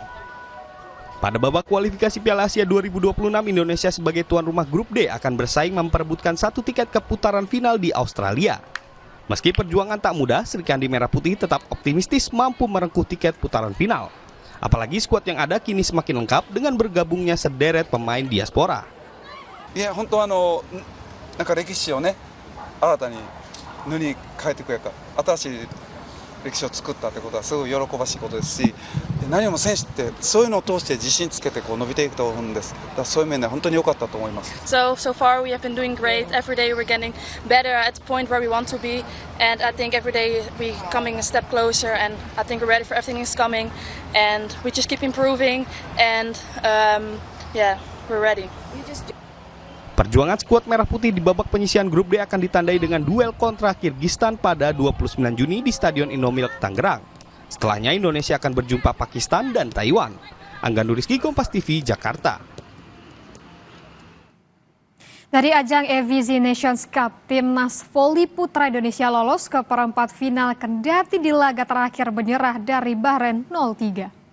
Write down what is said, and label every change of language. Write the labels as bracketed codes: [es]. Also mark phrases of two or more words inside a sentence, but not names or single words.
[id] Pada babak kualifikasi Piala Asia 2026, Indonesia sebagai tuan rumah grup D akan bersaing memperebutkan satu tiket ke putaran final di Australia. Meski perjuangan tak mudah, Sri Kandi Merah Putih tetap optimistis mampu merengkuh tiket putaran final. Apalagi skuad yang ada kini semakin lengkap dengan bergabungnya sederet pemain diaspora. [ja] いや本当なんか歴史をね新たに塗り替えていくやから新しい歴史を作ったってことはすごい喜ばしいことですし、何よりも選手ってそういうのを通して自信つけてこう伸びていくと思うんです。だからそういう面で本当に良かったと思います。 [en] So far we have been doing great. Every day we're getting better at the point where we want to be, and I think every day we coming a step closer. And I think we're ready for everything is coming, and we just keep improving. And we're ready. [id] Perjuangan skuad Merah Putih di babak penyisihan grup D akan ditandai dengan duel kontra Kirgistan pada 29 Juni di Stadion Indomilk Tangerang. Setelahnya Indonesia akan berjumpa Pakistan dan Taiwan. Angga Nuriski, Kompas TV, Jakarta. Dari ajang EVZ Nations Cup, Timnas Voli Putra Indonesia lolos ke perempat final kendati di laga terakhir menyerah dari Bahrain 0-3.